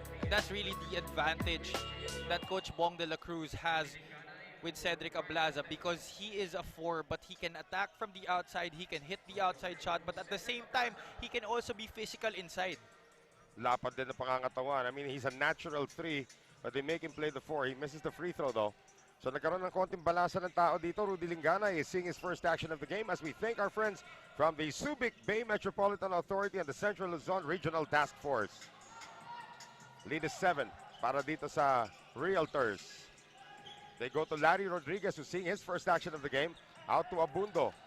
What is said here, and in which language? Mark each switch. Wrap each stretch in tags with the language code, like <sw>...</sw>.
<en>That's really the advantage that Coach Bong de la Cruz has with Cedric Ablaza because he is a 4 but he can attack from the outside, he can hit the outside shot, but at the same time, he can also be physical inside.</en> <tl>Lapad din na pangangatawan.</tl> <en>I mean, he's a natural 3, but they make him play the 4. He misses the free throw though.</en> <tl>So nagkaroon ng konting balasa ng tao dito.</tl> <en>Rudy Lingana is seeing his first action of the game as we thank our friends from the Subic Bay Metropolitan Authority and the Central Luzon Regional Task Force. Lead is 7.</en> <tl>para dito sa</tl> <en>Realtors. They go to Larry Rodriguez, who's seeing his first action of the game. Out to Abando.</en>